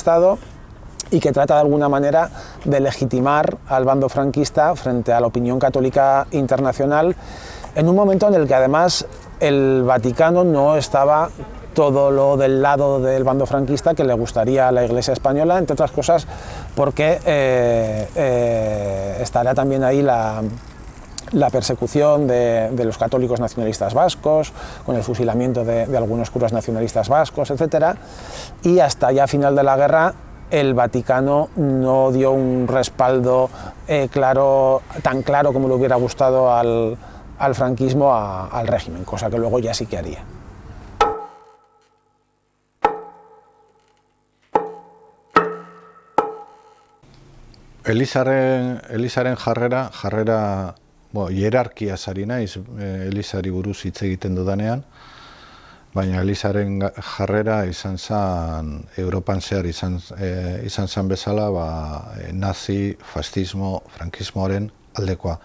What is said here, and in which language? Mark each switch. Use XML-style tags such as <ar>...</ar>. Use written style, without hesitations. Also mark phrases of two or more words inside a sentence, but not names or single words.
<es>Estado, y que trata de alguna manera de legitimar al bando franquista frente a la opinión católica internacional, en un momento en el que además el Vaticano no estaba todo lo del lado del bando franquista que le gustaría a la Iglesia española, entre otras cosas porque estará también ahí la persecución de los católicos nacionalistas vascos, con el fusilamiento de algunos curas nacionalistas vascos, etc. Y hasta ya final de la guerra el Vaticano no dio un respaldo tan claro como le hubiera gustado al franquismo, al régimen, cosa que luego ya sí que haría.</es> <eu>Elizaren jarrera hierarkiaz ari naiz, Elizari buruz hitz egiten dudanean, baina Elizaren jarrera izan zen, Europan zehar izan zen bezala, nazi, fascismo, frankismoaren aldekoa.</eu>